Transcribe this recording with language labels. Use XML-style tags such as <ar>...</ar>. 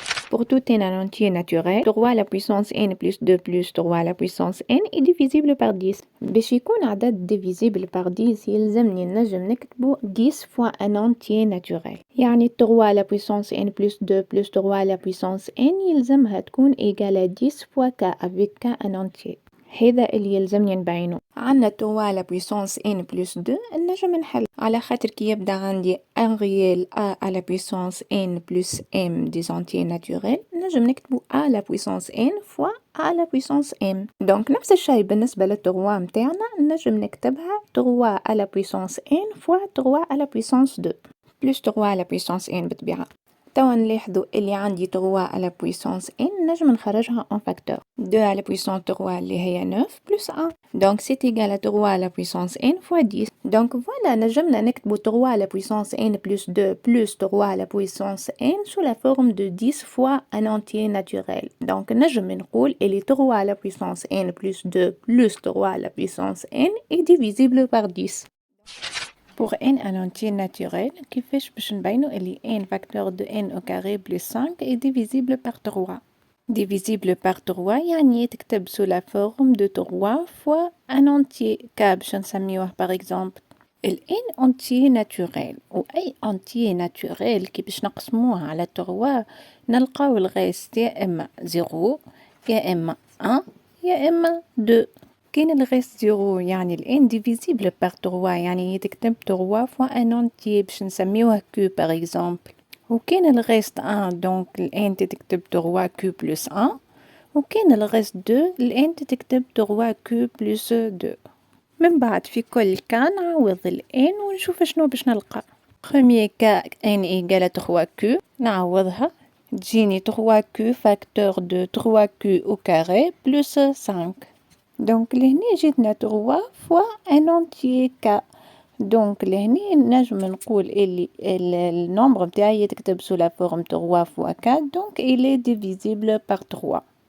<fr>Pour tout n en entier naturel, 3 à la puissance n plus 2 plus 3 à la puissance n est divisible par 10.</fr> <ar>باش يكون عدد</ar> <fr>divisible par 10</fr> <ar>يلزمني نجم نكتبو</ar> <fr>10 fois un entier naturel.</fr> <ar>يعني</ar> <fr>3 à la puissance n plus 2 plus 3 à la puissance n</fr> <ar>يلزمها تكون</ar> <fr>égale à 10 fois k avec k un entier.</fr> <ar>هذا اللي يلزمني نبينو. عندنا</ar> <fr>3 à la puissance n plus 2</fr> <ar>نجم نحل على خاطر كي يبدا عندي</ar> <fr>un réel a à la puissance n plus m des entiers naturels</fr> <ar>نجم نكتبو</ar> <fr>a à la puissance n fois a à la puissance m.</fr> <ar>دونك نفس الشيء بالنسبة لل 3 متاعنا نجم نكتبها</ar> <fr>3 à la puissance n fois 3 à la puissance 2 plus 3 à la puissance n</fr> <ar>بالطبيعة. توا نلاحظوا اللي عندي</ar> <fr>3 à la puissance n</fr> <ar>نجم نخرجها</ar> <fr>en facteur. 2 à la puissance 3</fr> <ar>اللي هي</ar> <fr>9 plus 1. Donc c'est égal à 3 à la puissance n fois 10. Donc voilà</fr> <ar>نجمنا نكتبوا</ar> <fr>3 à la puissance n plus 2 plus 3 à la puissance n sous la forme de 10 fois un entier naturel. Donc</fr> <ar>نجم نقول اللي</ar> <fr>3 à la puissance n plus 2 plus 3 à la puissance n est divisible par 10. Pour n un entier naturel,</fr> <ar>كيفاش باش نبينو اللي</ar> <fr>n facteur de n au carré plus 5 est divisible par 3. Divisible par 3</fr> <ar>يعني تكتب</ar> <fr>sous la forme de 3 fois un entier.</fr> <ar>باش نسميوه</ar> <fr>par exemple</fr> <ar>ال n</ar> <fr>entier naturel</fr> <ar>و أي entier naturel كي باش نقسموه على 3 نلقاو الغاست يا إما 0 يا إما 1 يا إما 2. كاين الغاست 0 يعني ال n</ar> <fr>divisible par 3</fr> <ar>يعني تكتب</ar> <fr>3 fois un entier</fr> <ar>باش نسميوه</ar> <fr>q par exemple.</fr> <ar>وكاين الغاست 1 دونك ال n تكتب</ar> <fr>3 q plus 1</fr> <ar>وكاين الغاست 2 ال n تكتب</ar> <fr>3 q plus 2.</fr> <ar>من بعد في كل كان نعوض ال n ونشوف شنو باش نلقى.</ar> <fr>premier cas n égale à 3q</fr> <ar>نعوضها تجيني</ar> <fr>3q facteur de 3q au carré plus 5.</fr> <ar>دونك لهنا جاتنا</ar> <fr>3 fois un entier k.</fr> <ar>دونك لهنا نجم نقول اللي النمبر متاعي يتكتب</ar> <fr>sous la forme 3 fois k donc il est divisible par 3.</fr>